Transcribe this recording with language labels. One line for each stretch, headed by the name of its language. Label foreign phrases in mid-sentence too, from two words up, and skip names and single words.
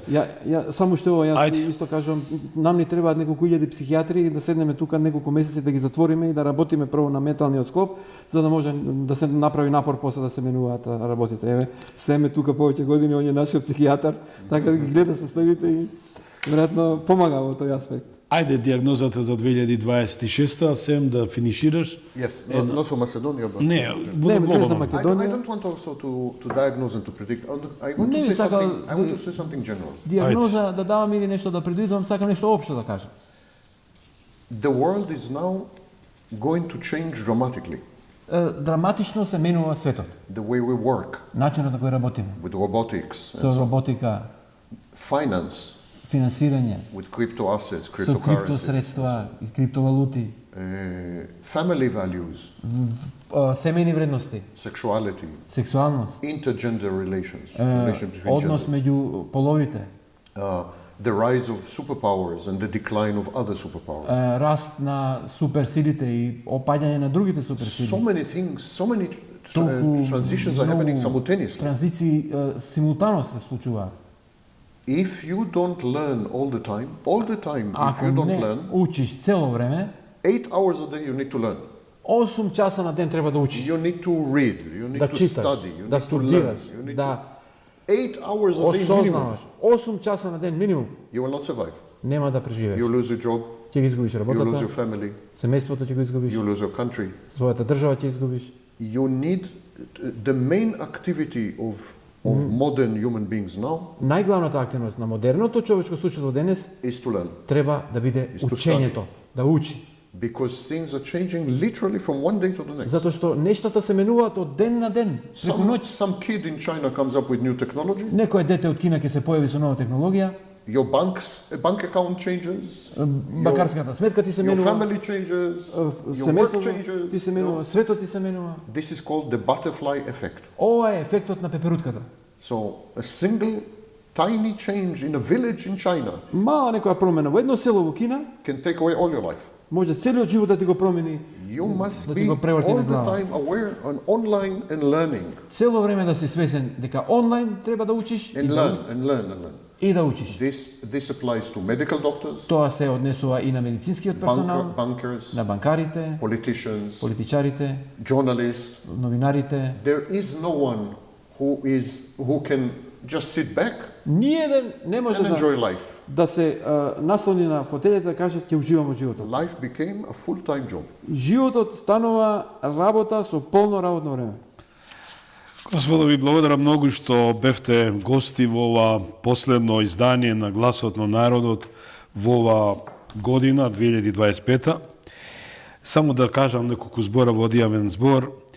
Macedonian: Ја само што ова јас исто кажувам, нам ни требаат неколку илјади психијатри и да седнеме тука неколку месеци да ги затвориме и да работиме прво на менталниот склоп, за да може да се направи напор после да се менуваат работите. Еве, семе тука повеќе години, он е нашиот психијатар, така да ги гледа составите и веројатно помага во тој аспект. Ајде диагнозата за 2026-та, Сем, да финишираш.
English: Yes, not for Macedonia, but...
Macedonian: Не за Македонија.
English: I don't want also to diagnose and to predict. I want to say something general.
Macedonian: Диагноза да давам или нешто да предвидувам, сакам нешто општо да кажам.
English: The world is now going to change dramatically.
Macedonian: Драматично се менува светот.
English: The way we work.
Macedonian: Начинот на кој работиме.
English: With robotics.
Macedonian: Со роботика.
English: Finance.
Macedonian: Финансирање.
English: With crypto assets, cryptocurrency.
Macedonian: Со криптосредства и криптовалути.
English: Family values.
Macedonian: Семејни вредности.
English: Sexuality.
Macedonian: Сексуалност.
English: Intergender relations.
Macedonian: Однос меѓу половите.
English: The rise of superpowers and the decline of other superpowers.
Macedonian: Раст на суперсилите и опаѓање на другите суперсили.
English: So many things, so many transitions are happening simultaneously.
Macedonian: Транзиции симултано се случуваат.
English: If you don't learn all the time, if you don't learn,
Macedonian: учиш цело време,
English: 8 hours a day you need to learn.
Macedonian: 8 часа на ден треба да учиш.
English: You need to read, you need to study, you
Macedonian: да студираш, да
English: 8 hours a day minimum.
Macedonian: 8 часа на ден минимум.
English: You will not survive.
Macedonian: Нема да преживееш.
English: You lose your job.
Macedonian: Ќе ги изгубиш работата.
English: You lose your family.
Macedonian: Семејството ќе го изгубиш.
English: You lose your country.
Macedonian: Својата држава ќе изгубиш.
English: You need the main activity of modern human beings now.
Macedonian: Најглавната активност на модерното човечко суштество денес
English: is to learn.
Macedonian: Треба да биде учењето, да учи.
English: Because things are changing literally from one day to the next.
Macedonian: Затоа што нештата се менуваат од ден на ден, преку ноќ.
English: Some kid in China comes up with new technology.
Macedonian: Некој дете од Кина ќе се појави со нова технологија.
English: Your bank account changes.
Macedonian: Банкарската сметка ти се
English: Your
Macedonian: менува.
English: family changes. Your work
Macedonian: Семејството
English: changes.
Macedonian: ти се менува, светот ти се менува.
English: This is called the butterfly effect.
Macedonian: Ова е ефектот на пеперутката.
English: So a single tiny change in a village in China
Macedonian: Мала некоја промена во едно село во Кина
English: can take away all your life.
Macedonian: може целиот живот да ти го промени.
English: You must
Macedonian: Да ти
English: be
Macedonian: го преврати
English: all
Macedonian: на
English: the
Macedonian: глава.
English: time aware on online and learning.
Macedonian: Цело време да си свесен дека онлайн треба да учиш
English: And learn.
Macedonian: и да учиш.
English: This applies to medical doctors,
Macedonian: Тоа се однесува и на медицинскиот персонал,
English: bankers,
Macedonian: на банкарите,
English: politicians,
Macedonian: политичарите,
English: journalists.
Macedonian: новинарите.
English: There is no one who can just sit back
Macedonian: Ниеден не може
English: and enjoy life.
Macedonian: да се наслони на фотелите да каже ќе уживам во животот.
English: Life became a full-time job.
Macedonian: Животот станува работа со полно работно време. Господа, ви благодарам многу што бевте гости во ова последно издание на Гласот на народот во ова година 2025. Само да кажам неколку збора во одјавен збор.